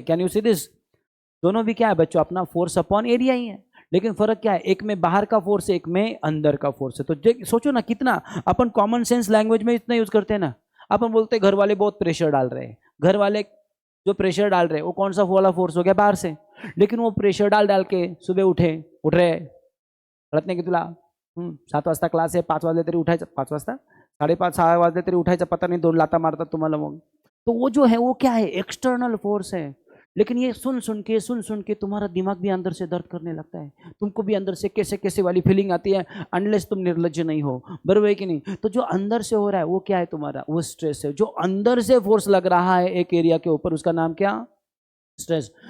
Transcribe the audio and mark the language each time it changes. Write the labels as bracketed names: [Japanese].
[English] can you see this, [Hindi] दोनों भी क्या है बच्चों, अपना फोर्स अपॉन एरिया ही है. लेकिन फर्क क्या है, एक में बाहर का फोर्स है, एक में अंदर का फोर्स है. तो सोचो ना कितना अपन कॉमन सेंस लैंग्वेज में इतना यूज करते हैं ना. अपन बोलते हैं घर वाले बहुत प्रेशर डाल रहे हैं. घर वाले जो प्रेशर डाल रहे हैं वो कौन सा वाला फोर्स हो गया, बाहर से. लेकिन वो प्रेशर डाल डाल के सुबह उठ रहे [Marathi] कळत नाही की तुला 7 वाजता क्लास आहे, 5 वाजले तरी उठायचं, 5 वाजता 5:30 6 वाजले तरी उठायचं, पता नहीं 2 लाता मारतात तुम्हाला. [Hindi] मग तो वो जो है वो क्या है, एक्सटर्नल फोर्स है. लेकिन ये सुन सुन के तुम्हारा दिमाग भी अंदर से दर्द करने लगता है. तुमको भी अंदर से कैसे कैसे वाली फीलिंग आती है, अनलेस तुम निर्लज्ज नहीं हो. बराबर है कि नहीं. तो जो अंदर से हो रहा है वो क्या है तुम्हारा, वो स्ट्रेस है. जो अंदर से फोर्स लग रहा है एक एरिया के ऊपर उसका नाम क्या, स्ट्रेस.